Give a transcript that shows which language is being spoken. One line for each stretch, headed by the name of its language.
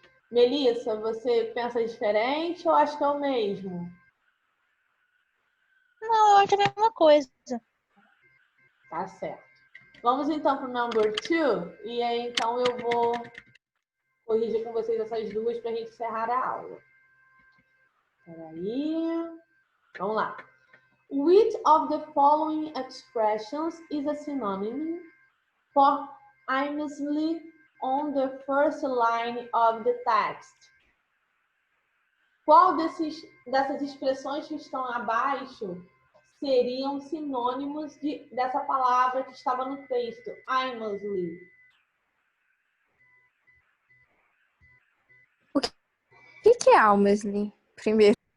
Portuguese: Melissa, você pensa diferente ou acha que é o mesmo? Não, eu acho a mesma coisa. Tá certo. Vamos então para o number 2 e aí então eu vou corrigir com vocês essas duas para a gente encerrar a aula. Peraí. Vamos lá.
English: Which of the following expressions is a synonym for aimlessly on the first line of the text?
Portuguese: Qual dessas expressões que estão abaixo seriam sinônimos dessa palavra que estava no texto?
English: Aimlessly.
Portuguese: O que é Almesley, primeiro?